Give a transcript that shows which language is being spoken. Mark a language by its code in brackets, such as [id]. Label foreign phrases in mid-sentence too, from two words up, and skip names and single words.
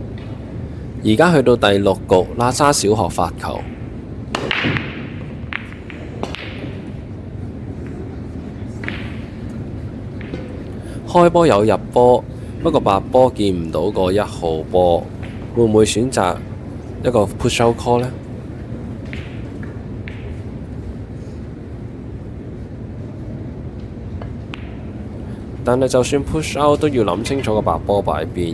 [yue] 而家去到第6局，喇沙小學發球。開波有入波，不過白波見唔到個1號波，會唔會選擇一個 [en] push out call [yue] 呢？但係就算 [en] push out [yue] 都要諗清楚個白波擺邊。